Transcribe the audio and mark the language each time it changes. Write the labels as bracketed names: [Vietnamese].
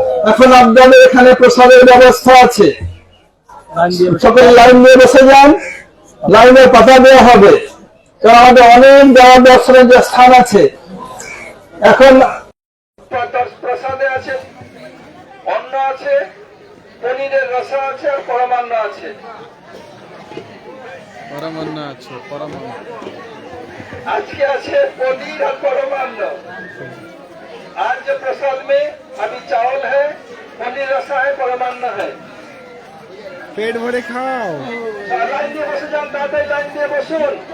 [Bangla] এখন আপনাদের এখানে প্রসাদের ব্যবস্থা আছে, সকল লাইন দিয়ে বসে যান, লাইনে পাতা দেওয়া হবে, কারণ আমাদের অনেক দেওয়া দর্শনের যে স্থান আছে। এখন প্রসাদে আছে, অন্ন আছে, পনিরের রসা আছে, আর পরমান্ন আছে। [Hindi] आज के अच्छे पनीर और परमान्न। आज जो प्रसाद में अभी चावल है, पनीर रसा है, परमान्न है। पेट भरे खाओ। [Bangla] लाइन দিয়ে বসে যান, দাদাই লাইন দিয়ে বসুন।